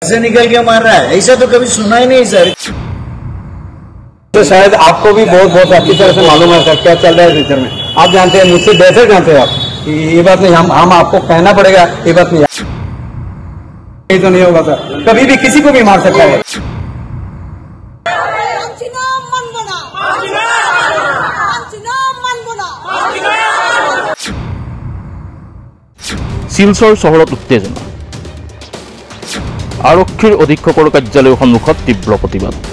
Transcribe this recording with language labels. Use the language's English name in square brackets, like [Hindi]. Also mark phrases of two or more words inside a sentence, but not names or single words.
[Hindi] से निकल के मार रहा है, ऐसा तो कभी सुना ही नहीं सर। तो शायद आपको भी बहुत बहुत अच्छी तरह से मालूम है सर क्या चल रहा है फ्यूचर में। आप जानते हैं, मुझसे बेहतर जानते हैं आप। ये बात नहीं, हम आपको कहना पड़ेगा, ये बात नहीं, ये तो नहीं होगा सर, कभी भी किसी को भी मार सकता है। [Assamese] শিলচৰ চহৰত উত্তেজনা, আৰক্ষীৰ অধীক্ষকৰ কাৰ্যালয়ৰ সন্মুখত তীব্ৰ প্ৰতিবাদ।